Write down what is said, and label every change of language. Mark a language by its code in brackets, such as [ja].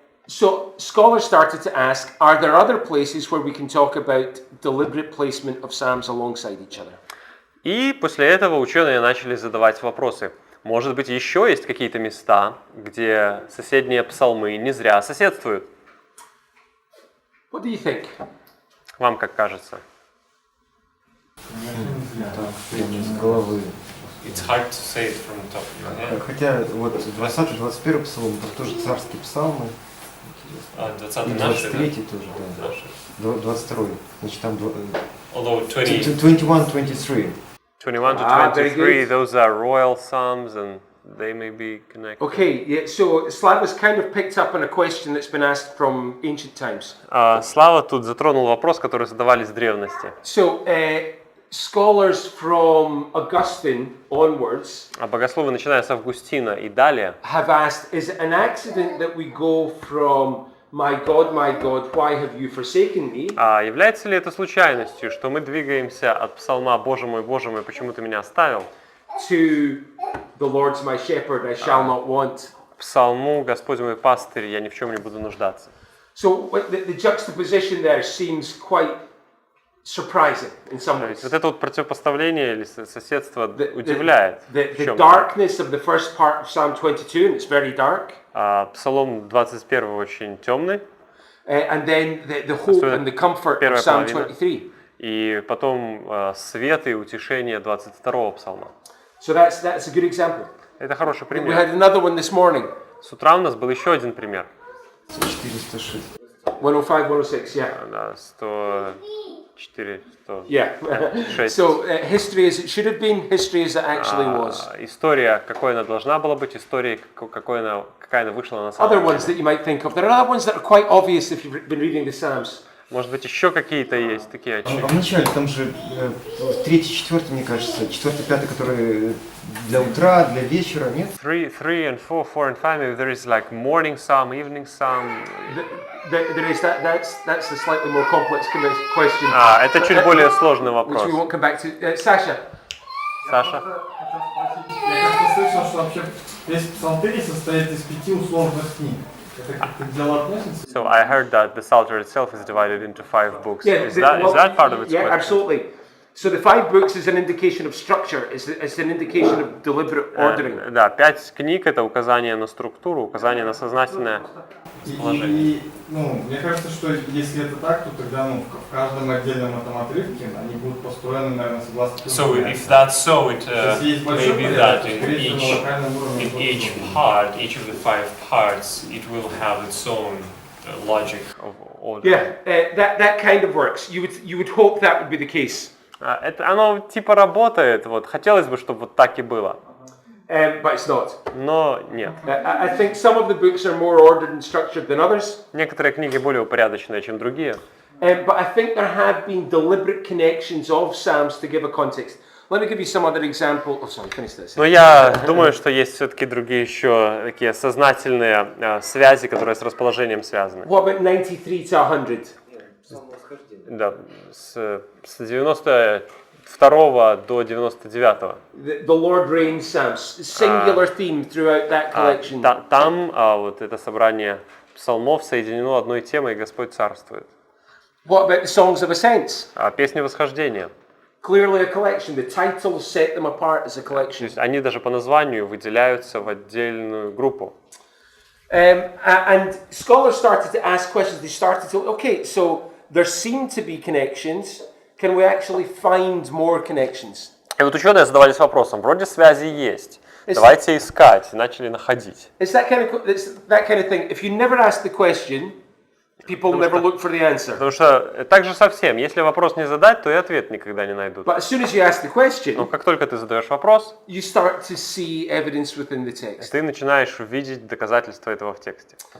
[en] So scholars started to ask, are there other places where we can talk about deliberate placement of psalms alongside each other? [ru] И после этого ученые начали задавать вопросы. Может быть, еще есть какие-то места, где соседние псалмы не зря соседствуют? [en] What do you think? [ru] Вам как кажется? С головы. [en] It's hard to say it from the top of your head. [ru] Хотя вот 20-21 псалом, это тоже царские псалмы. 20 И наши, 23 да? тоже, да. Наши. 22. Значит, там [en] Although 20, 21-23. 21 to Ah, very 23, good. those are royal psalms and they may be connected. Okay, yeah, so Slava's kind of picked up on a question that's been asked from ancient times. [ru] Слава тут затронул вопрос, который задавались в древности. [en] So, scholars from Augustine onwards [ru] А богословы, начиная с Августина и далее, [en] have asked, is it an accident that we go from my God, why have you forsaken me? [ru] является ли это случайностью, что мы двигаемся от псалма «Боже мой, почему ты меня оставил» [en] To the Lord's my shepherd, I shall not want. [ru] к псалму «Господь мой пастырь, я ни в чем не буду нуждаться». [en] So the juxtaposition there seems quite surprising in some [ru] То есть [en] ways. [ru] вот это вот противопоставление или соседство удивляет. [en] The [ru] в чём-то. [en] darkness of the first part of Psalm 22, and it's very dark, [ru] Псалом 21 очень темный, [en] and then the hope and the comfort of [ru] Первая [en] Psalm [ru] половина. [en] 23. [ru] и потом свет и утешение 22 псалма. [en] So that's a good example. [ru] Это хороший [en] We [ru] пример. [en] had another one this morning, [ru] С утра у нас был еще один пример. [en] 406. 105, 106, yeah. [ru] Да, 104, 106. [en] Yeah. So history as it should have been, history as it actually was. [ru] История, какой она должна была быть, история, какая она вышла на самом [en] Other [ru] деле. [en] ones that you might think of. There are other ones that are quite obvious if you've been reading the Psalms. [ru] Может быть, еще какие-то есть такие А в начале там же 3-4, мне кажется, 4-5, которые для утра, для вечера, нет? [en] 3 and 4, 4 and 5, maybe there is like morning psalm, evening psalm. There is that's a slightly more complex question. [ru] Это чуть более сложный [en] Which [ru] вопрос. [en] we won't come back to. Sasha. [ru] Саша? Я как-то слышал, что вообще весь Псалтирь состоит из 5 условных книг. Это как-то к делу относится? [en] So I heard that the Psalter itself is divided into 5 books. Yeah, Is that part of its yeah, question? absolutely. So the 5 books is an indication of structure. It's an indication of deliberate ordering. [ru] Да, 5 книг — это указание на структуру, указание на сознательное положение. Мне кажется, что если это так, то тогда в каждом отдельном этом отрывке они будут построены, наверное, согласно... [en] so if that's so, it may be that in each part, each of the 5 parts, it will have its own logic. Of order. Yeah, that kind of works. You would hope that would be the case. [ru] Оно типа работает, вот, хотелось бы, чтобы вот так и было, [en] But it's not. [ru] но нет. [en] I think some of the books are more ordered and structured than others. [ru] Некоторые книги более упорядоченные, чем другие. [en] But I think there have been deliberate connections of Psalms to give a context. Let me give you some other example. Oh, sorry, finish this. [ru] Но я думаю, что есть все-таки другие еще такие сознательные связи, которые с расположением связаны. [en] What about 93 to 100? [ru] Да, с 92 до 99. [en] The Lord reigns Psalms, singular theme throughout that collection. [ru] Там вот это собрание псалмов соединено одной темой «Господь царствует». [en] What about the songs of ascents? [ru] Песни восхождения. [en] Clearly a collection. The titles set them apart as a [ru] То [en] collection. [ru] есть они даже по названию выделяются в отдельную группу. [en] And scholars started to ask questions. They started to, okay, so there seem to be connections. Can we actually find more connections? [ru] И вот ученые задавались вопросом, вроде связи есть, давайте искать, и начали находить. [en] It's that kind of thing. If you never ask the question, people never look for the answer. [ru] Потому что так же совсем, если вопрос не задать, то и ответ никогда не найдут. [en] But as soon as you ask the [ru] Но [en] question, [ru] как только ты задаешь вопрос, [en] you start to see evidence within the text. [ru] ты начинаешь видеть доказательства этого в тексте.